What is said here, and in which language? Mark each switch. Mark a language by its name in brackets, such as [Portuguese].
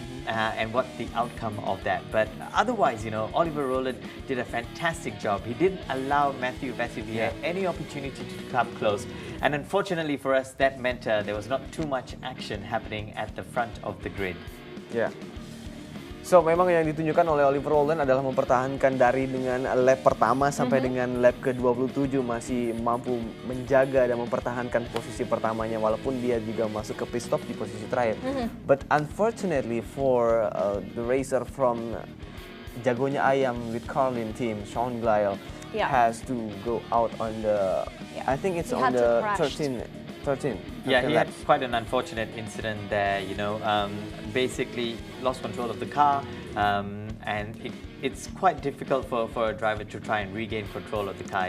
[English] And what the outcome of that. But otherwise, you know, Oliver Rowland did a fantastic job. He didn't allow Matthew Vassivier any opportunity to come close. And unfortunately for us, that meant there was not too much action happening at the front of the grid. [Indonesian] So memang yang ditunjukkan oleh Oliver Rowland adalah mempertahankan dari dengan lap pertama sampai dengan lap ke-27 masih mampu menjaga dan mempertahankan posisi pertamanya walaupun dia juga masuk ke pit stop di posisi terakhir. [English] But unfortunately for the racer from jagonya Ayam with Carlin team, Sean Gelael, has to go out on the I think it's on the 13. Yeah, he had laps. quite an unfortunate incident there, you know, basically lost control of the car, and it's quite difficult for a driver to try and regain control of the car.